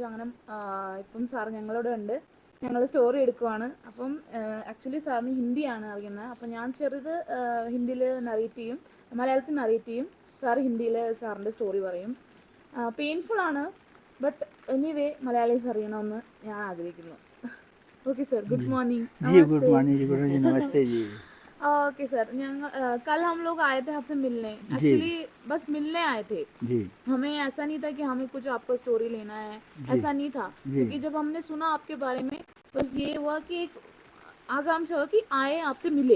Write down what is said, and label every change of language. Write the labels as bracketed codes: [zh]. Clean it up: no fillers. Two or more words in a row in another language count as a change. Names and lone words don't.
[ml] അങ്ങനെ ഇപ്പം സാർ ഞങ്ങളോട് ഉണ്ട്, ഞങ്ങൾ സ്റ്റോറി എടുക്കുവാണ്. അപ്പം ആക്ച്വലി സാറിന് ഹിന്ദിയാണ് അറിയുന്നത്. അപ്പം ഞാൻ ചെറുത് ഹിന്ദിയിൽ നറേറ്റ് ചെയ്യും, മലയാളത്തിൽ നറേറ്റ് ചെയ്യും. സാർ ഹിന്ദിയിൽ സാറിൻ്റെ സ്റ്റോറി പറയും. പെയിൻഫുൾ ആണ്, [en] but anyway [ml] മലയാളീസ് അറിയണമെന്ന് ഞാൻ ആഗ്രഹിക്കുന്നു. [en] Okay sir, good morning. [hi] जी [en] good morning [hi] जी, गुरु जी नमस्ते जी। [en] Okay sir, [hi] कल हम लोग आए थे आपसे मिलने, एक्चुअली बस मिलने आए थे जी। हमें ऐसा नहीं था कि हमें कुछ आपका स्टोरी लेना है, ऐसा नहीं था। क्योंकि जब हमने सुना आपके बारे में, बस ये हुआ कि एक आकांक्षा हुआ कि आए आपसे मिले।